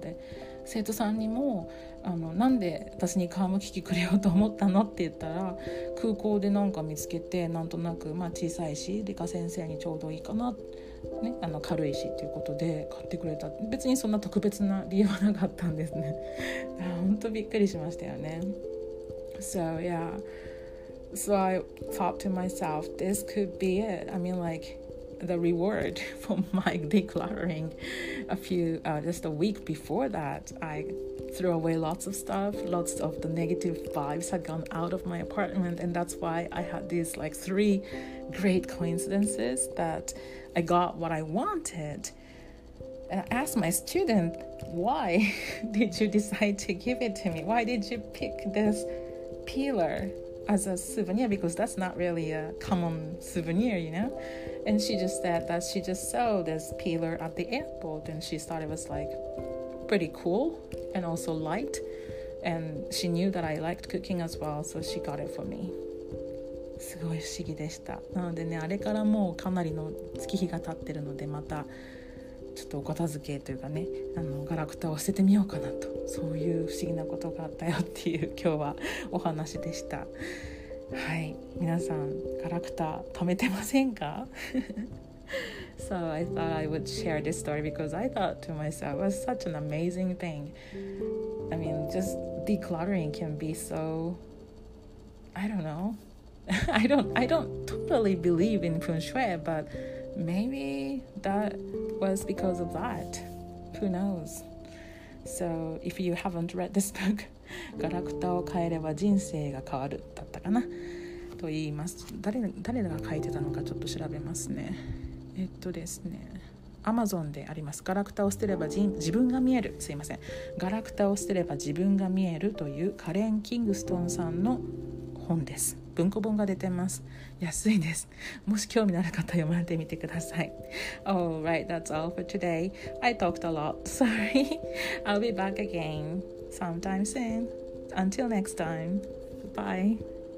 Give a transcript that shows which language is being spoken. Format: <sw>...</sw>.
<ja>で生徒さんにもなんで私に皮むき器くれようと思ったのって言ったら、空港でなんか見つけてなんとなく、小さいし理科先生にちょうどいいかな、ね、軽いしっていうことで買ってくれた。別にそんな特別な理由はなかったんですね。本当びっくりしましたよね。</ja> <en>So yeah.So I thought to myself, this could be it. I mean, like the reward for my decluttering. Just a week before that, I threw away lots of stuff. Lots of the negative vibes had gone out of my apartment, and that's why I had these like 3 great coincidences that I got what I wanted. And I asked my student, why did you decide to give it to me? Why did you pick this peeler as a souvenir, because that's not really a common souvenir, you know? And she just said that she just saw this peeler at the airport and she thought it was like pretty cool and also light, and she knew that I liked cooking as well, so she got it for me.</en> <ja>すごい不思議でした。なのでね、あれからもうかなりの月日が経ってるので、またちょっとお片付けというかね、ガラクタを捨ててみようかなと、そういう不思議なことがあったよっていう今日はお話でした。はい、皆さんガラクタ貯めてませんか？</ja> <en>So I thought I would share this story because I thought to myself, it was such an amazing thing. I mean, just decluttering can be so, I don't know. I don't totally believe in feng shui, but maybe that was because of that. Who knows? So if you haven't read this book,</en> <ja>ガラクタを変えれば人生が変わるだったかなと言います。誰が書いてたのかちょっと調べますね。ですね、Amazon であります。ガラクタを捨てれば自分が見える、すいません、ガラクタを捨てれば自分が見えるというカレン・キングストンさんの本です。文庫本が出てます。安いです。もし興味のある方読まれてみてください。</ja> <en>Alright, that's all for today. I talked a lot. Sorry. I'll be back again sometime soon. Until next time. Bye.</en>